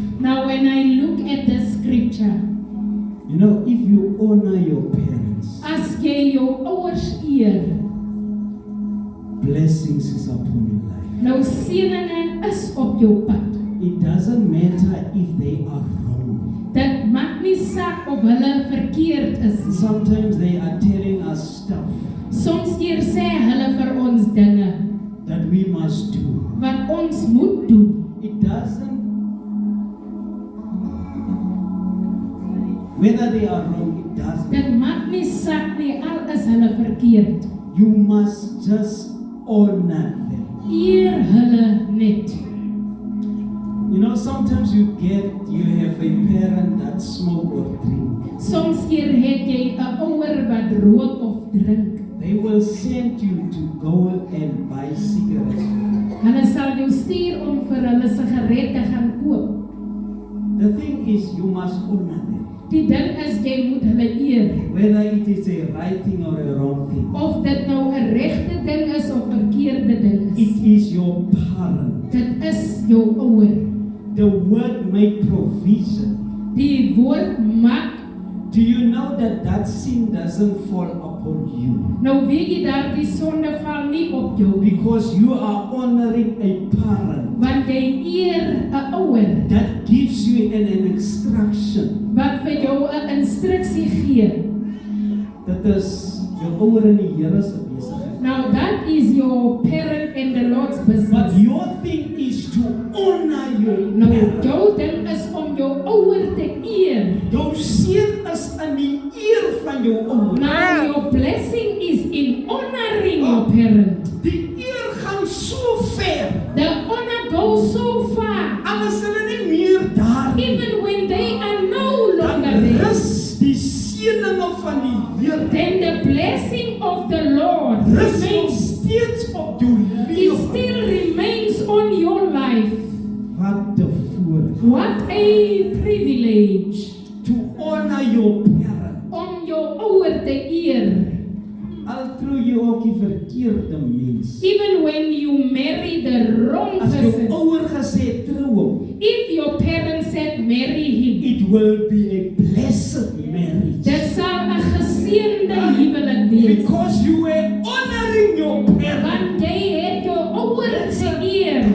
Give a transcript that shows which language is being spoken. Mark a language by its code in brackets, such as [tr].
[en] Now when I look at the scripture, you know, if you honor your parents, [af] as jy jou ouers eer, [en] blessings is upon your life. [af] nou seëninge is op jou pad. [en] It doesn't matter if they are wrong. [af] Dit maak nie saak of hulle verkeerd is nie. [en] Sometimes they are telling us stuff [af] Soms keer sê hulle vir ons dinge [en] that we must do. [af] wat ons moet doen. [en] It doesn't, whether they are wrong, it doesn't. [af] Dit maak nie saak nie, al is hulle verkeerd. [en] You must just honor them. [af] Eer hulle net. [en] You know, sometimes you have a parent that smoke or drink. [af] Soms keer het jy 'n ouer wat rook of drink. [en] They will send you to go and buy cigarettes. [af] Hulle sal jou stuur om vir hulle sigarette gaan koop. [en] The thing is, you must honor them. [af] Die ding is jy moet hulle eer. [en] Whether it is a right thing or a wrong thing. [af] Of dit nou 'n regte ding is of 'n verkeerde ding is. [en] It is your parent. [af] Dit is jou ouer. [en] The word make provision. [af] Die woord maak. [en] Do you know that sin doesn't fall upon you? [af] Nou weet jy daardie sonde val nie op jou nie. [en] Because you are honoring a parent [af] Want jy eer 'n ouer [en] that gives you an instruction. [af] wat vir jou 'n instruksie gee. Dit is jou ouer in die Here se besigheid. [en] Now that is your parent in the Lord's business. But your thing is to honor your [af] Nou [en] parent. [af] jou ding is om jou ouer te eer. Jou seën is in die eer van jou ouer. [en] Now your blessing is in honoring your parent. [af] Die eer gaan so ver. [en] The honor goes so far. [af] Al is hulle nie meer daar nie. [en] Even when they are no longer [af] Dan [en] there. [af] rus die seëninge van die Here. [en] Then the blessing of the Lord [af] Rus nog [en] remains. [af] steeds op jou [en] It [af] lewe. [en] still remains on your life. [af] Wat 'n voorreg [en] What a privilege. to honor your parent. [af] Om jou ouer te eer. Al trou jy ook die verkeerde mens. [en] Even when you marry the wrong [af] As jou [en] person. [af] ouer gesê trou hom, [en] If your parents said marry him. it will be a blessed marriage. [af] Dit sal 'n geseënde huwelik wees. [en] Because you were honoring your parent. [af] Want jy het jou ouer geëer.